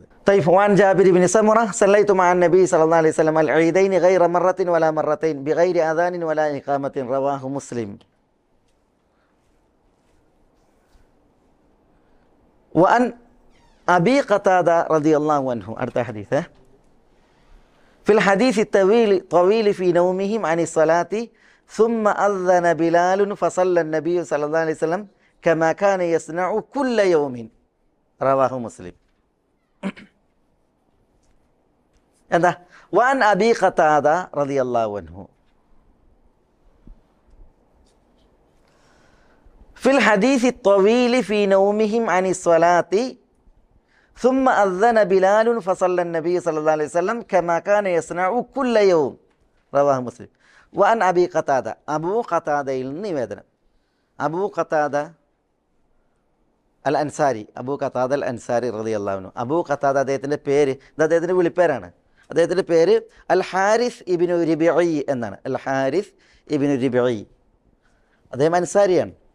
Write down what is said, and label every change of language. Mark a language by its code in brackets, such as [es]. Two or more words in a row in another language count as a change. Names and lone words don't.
[ar] وعن جابر بن سمرة صليت مع النبي صلى الله عليه وسلم العيدين غير مرة ولا مرتين بغير أذان ولا إقامة رواه مسلم. وعن أبي قتادة رضي الله عنه. [ml] അടുത്ത ഹദീസ് [ar] في الحديث طويل في نومهم عن الصلاة ثم أذن بلال فصلى النبي صلى الله عليه وسلم كما كان يصنع كل يوم رواه مسلم. [ml] എന്താ? [ar] وعن أبي قتادة رضي الله عنه في الحديث الطويل في نومهم عن الصلاة ثم أذن بلال فصلى النبي صلى الله عليه وسلم كما كان يصنع كل يوم رواه مسلم. وأن أبي قتادة أبو قتادة [ml] നിവേദനം. അബൂ ഖതാദ അൽ അൻസാരി, അബൂ ഖതാദ അൽ അൻസാരി [ar] رضي الله عنه. [ml] അബൂ ഖതാദ അദ്ദേഹത്തിൻ്റെ പേര്, ഇത് അദ്ദേഹത്തിൻ്റെ വിളിപ്പേരാണ്. അദ്ദേഹത്തിൻ്റെ പേര് അൽ ഹാരിസ് ഇബ്നു റിബിഈ എന്നാണ്. അൽ ഹാരിസ് ഇബ്നു റിബിഈ. അദ്ദേഹം അൻസാരിയാണ്.